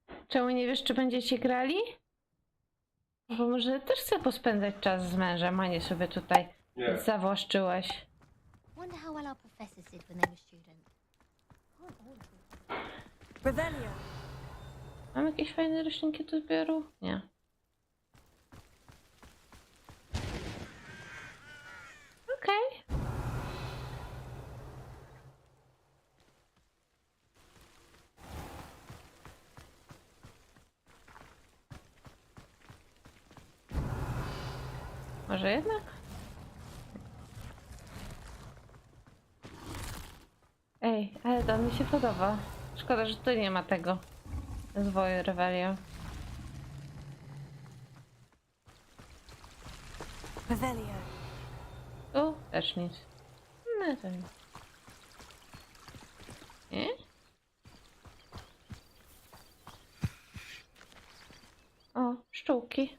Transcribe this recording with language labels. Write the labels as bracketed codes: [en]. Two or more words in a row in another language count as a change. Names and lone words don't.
[pl] Czemu nie wiesz, czy będziecie grali? Bo może też chcę pospędzać czas z mężem, a nie sobie tutaj zawłaszczyłaś. [en] Wonder how well our professors did when they were students. [pl] Revelio. Mam jakieś fajne roślinki do zbioru? Nie. Okej. Może jednak? Ej, ale to mi się podoba. Szkoda, że tu nie ma tego rozwoju Revelio. Revelio. Tu też nic. No to nic. Nie? O, pszczółki.